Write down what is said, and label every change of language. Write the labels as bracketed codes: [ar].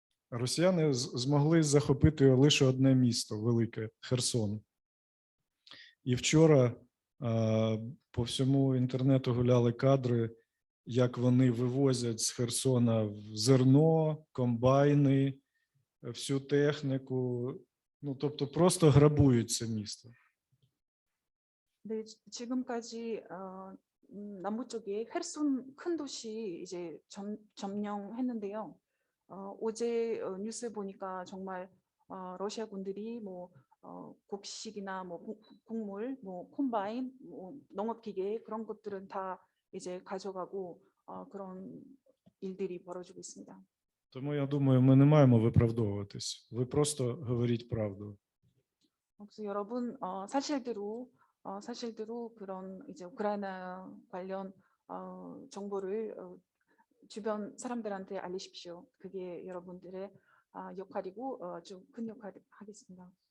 [uk] Росіяни змогли захопити лише одне місто, велике, Херсон. І вчора по всьому інтернету гуляли кадри, як вони вивозять з Херсона зерно, комбайни, всю техніку, ну, тобто просто грабують це місто. [ko] 네, 지금까지 남부 쪽에 헤르손 큰 도시 이제 점령했는데요. 어제 뉴스 보니까 정말 러시아 군들이 뭐 곡식이나 뭐 곡물, 뭐 콤바인, 뭐 농업기계 그런 것들은 다 이제 가져가고 그런 일들이 벌어지고 있습니다. [uk] Тому я думаю, ми не маємо виправдовуватись. Ви просто говоріть правду. [ko] 그래서 여러분 사실대로 그런 이제 우크라이나 관련 정보를 주변 사람들한테 알리십시오. 그게 여러분들의 역할이고 좀 큰 역할을 하겠습니다.